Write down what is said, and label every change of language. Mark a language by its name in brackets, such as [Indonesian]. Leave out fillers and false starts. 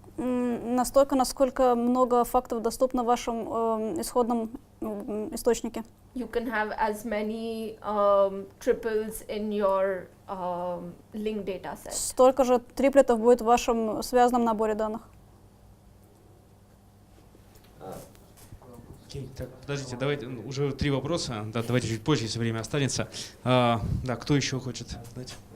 [Russian] Настолько, насколько много фактов доступно в вашем исходном источнике. [English] You can have as many triples in your linked data set. [Russian] Столько же триплетов будет в вашем связанном наборе данных. Окей, так, подождите, давайте, уже 3 вопроса, да, давайте чуть позже, если время останется. Да, кто еще хочет задать?